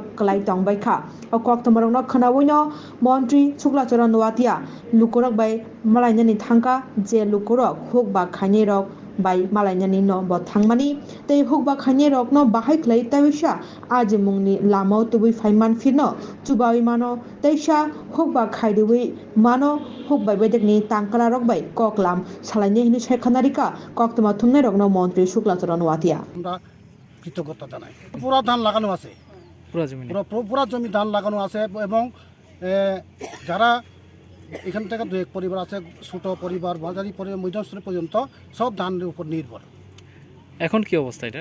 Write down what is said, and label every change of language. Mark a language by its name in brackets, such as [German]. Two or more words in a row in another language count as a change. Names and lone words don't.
[Bodo] कलाय तंबायखा अकक तमरंनो खोनावैनो मन्त्रि शुक्लाचरण नुवातिया लुकुरक बाय मालायनानि थांका जे लुकुरक हुक बा खाइने रक बाय मालायनानि न ब थांमानि तै हुक बा खाइने रक न बाहाय खलाय ताविसा आज मुंनि लामाव तुबै फाइमान फिरनो चुबावै मानो तैसा हुक बा खाइदुबै मानो हुक बाय बेदकनि तांकला रक बाय ककलाम सालायनि हिनि सायखानारिका कक्तमा थुमने रकनो मन्त्रि शुक्लाचरण नुवातिया [Bangla] আমরা কৃতজ্ঞতা জানাই। পুরা ধান লাগানো আছে, পুরা জমি ধান লাগানো আছে এবং যারা এখান থেকে দু এক পরিবার আছে, ছোট পরিবার বাজারি পরিবার মধ্যম শ্রেণী পর্যন্ত সব ধানের উপর নির্ভর। এখন কি অবস্থা এটা?